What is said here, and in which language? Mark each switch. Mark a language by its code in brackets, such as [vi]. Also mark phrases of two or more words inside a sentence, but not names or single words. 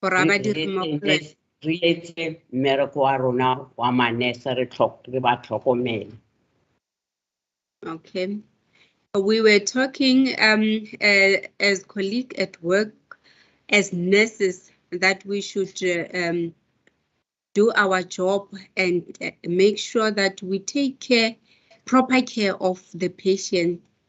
[tn] Gore a badiri mmogo le wena. Re etse mmereko wa rona wa manese re ba tlhokomele. [en] Okay. We were talking as colleagues at work, as nurses, that we should do our job and make sure that we take proper care of the patient.